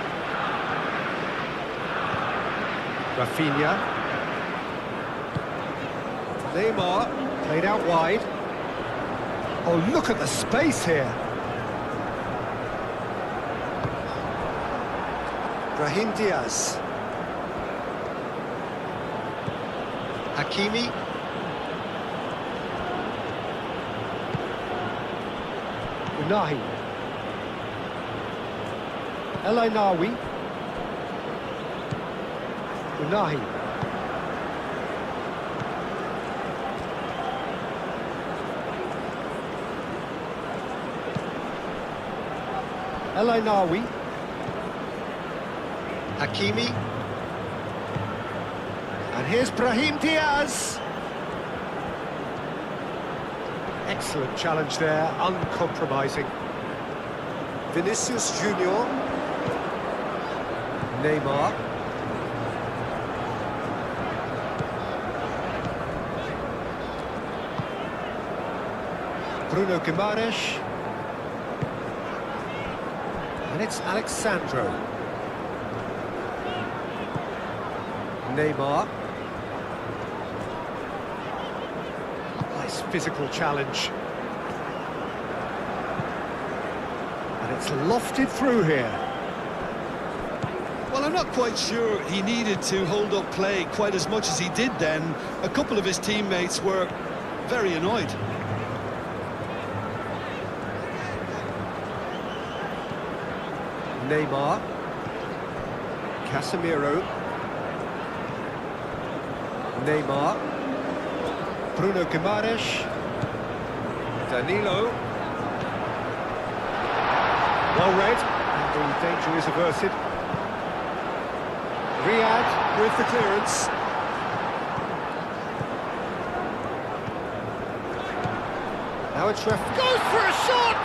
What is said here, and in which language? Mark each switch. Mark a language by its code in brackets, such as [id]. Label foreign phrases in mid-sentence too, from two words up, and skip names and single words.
[en] Rafinha. Neymar, played out wide. Oh, look at the space here. Brahim Diaz. Hakimi. Unahi. El Ainawi. Unahi. El Ainawi. Hakimi. And here's Brahim Diaz. Excellent challenge there, uncompromising. Vinicius Junior. Neymar. Bruno Guimaraes. And it's Alexandro. Neymar. Nice physical challenge. And it's lofted through here. Well, I'm not quite sure he needed to hold up play quite as much as he did then. A couple of his teammates were very annoyed. Neymar. Casemiro. Neymar. Bruno Guimaraes. Danilo. Well read, and the danger is averted. Riyad with the clearance. Now it's goes for a shot!